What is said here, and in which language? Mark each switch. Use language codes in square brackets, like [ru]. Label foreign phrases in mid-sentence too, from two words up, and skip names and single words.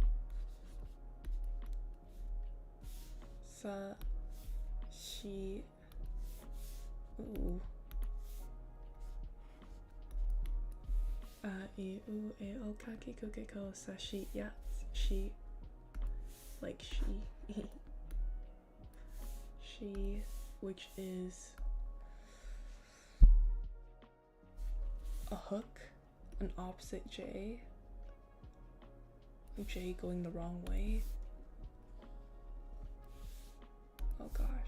[ja] Sa, she, Ooh. I, U, A, O, Ka, Ki, Ku, Ke, Ko, Sa, Shi. [en] Yeah, she. Like she. She, which is a hook, an opposite J. J going the wrong way. Oh gosh.